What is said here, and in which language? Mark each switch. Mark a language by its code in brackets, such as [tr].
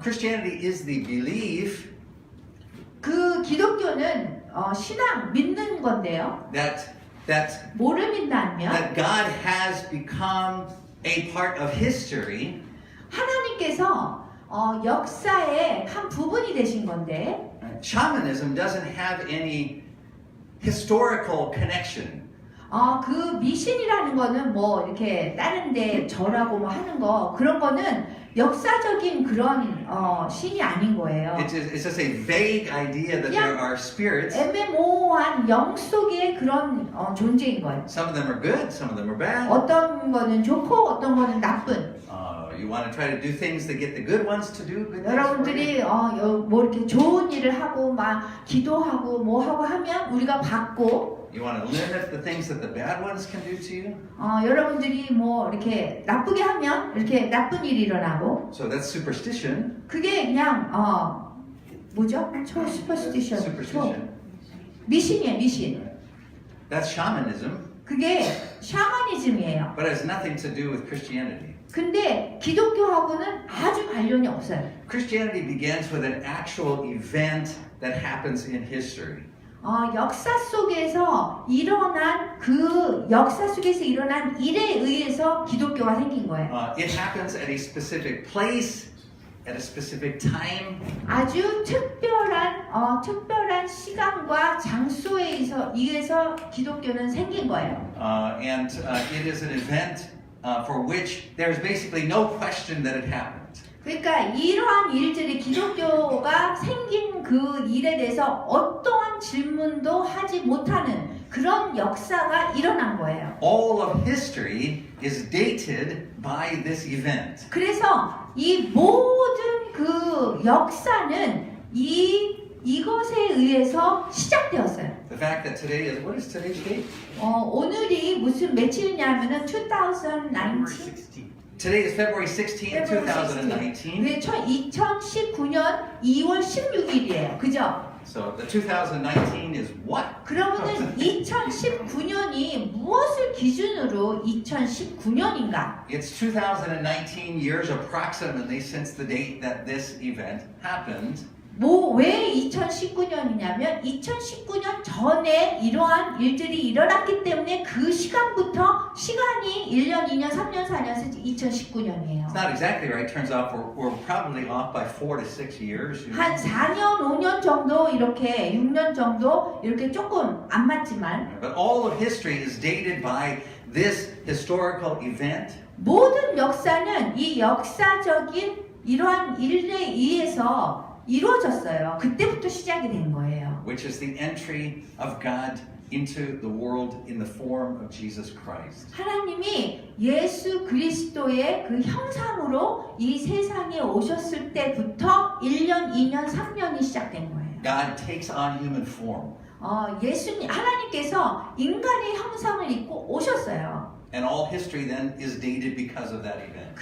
[en] Christianity is the belief [ko] 그 기독교는 신앙 믿는 건데요. [en] that [ko] 뭐를 믿냐면 [en] God has become a part of history. [ko] 하나님께서 역사의 한 부분이 되신 건데 [en] Shamanism doesn't have any historical connection. [ko] 그 미신이라는 거는 뭐 이렇게 다른데 절하고 뭐 하는 거 그런 거는 역사적인 그런 신이 아닌 거예요. [en] It's just a vague idea that there are spirits. [ko] 애매모호한 영 속의 그런 존재인 거예요. [en] Some of them are good, some of them are bad. [ko] 어떤 거는 좋고 어떤 거는 나쁜. [en] You want to try to do things to get the good ones to do good things. [ko] 여러분들이 뭐 이렇게 좋은 일을 하고 막 기도하고 뭐 하고 하면 우리가 받고. [en] You want to limit the things that the bad ones can do to you. [ko] 여러분들이 뭐 이렇게 나쁘게 하면 이렇게 나쁜 일이 일어나고. [en] So that's superstition. [ko] 그게 그냥 뭐죠? 슈퍼스티션. [en] Superstition. [ko] 미신이에요, 미신. [en] That's shamanism. [ko] 그게 샤머니즘이에요. [en] But it has nothing to do with Christianity. [ko] 근데 기독교하고는 아주 관련이 없어요. [en] Christianity begins with an actual event that happens in history. [ko] 역사 속에서 일어난 그 역사 속에서 일어난 일에 의해서 기독교가 생긴 거예요. [en] It happens at a specific place, at a specific time. [ko] 아주 특별한 시간과 장소에 의해서 기독교는 생긴 거예요. [en] And it is an event for which there's basically no question that it happened. [ko] 그러니까 이러한 일들이 기독교가 생긴 그 일에 대해서 어떠한 질문도 하지 못하는 그런 역사가 일어난 거예요. [en] All of history is dated by this event. [ko] 그래서 이 모든 그 역사는 이것에 의해서 시작되었어요. [en] The fact that today is, what is today's date? [ko] 오늘이 무슨 며칠이냐면은 2019. [en] Today is February 16th, 2019. [ko] 네, 2019년 2월 16일이에요. 그죠? [en] So the 2019 is what? [ko] 그러면은 2019년이 무엇을 기준으로 2019년인가? [en] It's 2019 years approximately since the date that this event happened. [ko] 왜 2019년이냐면 2019년 전에 이러한 일들이 일어났기 때문에 그 시간부터 시간이 1년, 2년, 3년, 4년, 2019년이에요. [en] It's not exactly right. Turns out we're probably off by 4 to 6 years. [ko] 한 4년, 5년 정도 이렇게 6년 정도 이렇게 조금 안 맞지만 [en] But all of history is dated by this historical event. [ko] 모든 역사는 이 역사적인 이러한 일에 의해서 이루어졌어요. 그때부터 시작이 된 거예요. [en] Which is the entry of God into the world in the form of Jesus Christ. [ko] 하나님이 예수 그리스도의 그 형상으로 이 세상에 오셨을 때부터 1년, 2년, 3년이 시작된 거예요. [en] God takes on human form. [ko] 하나님께서 인간의 형상을 입고 오셨어요. [en] And all history then is dated because of that event.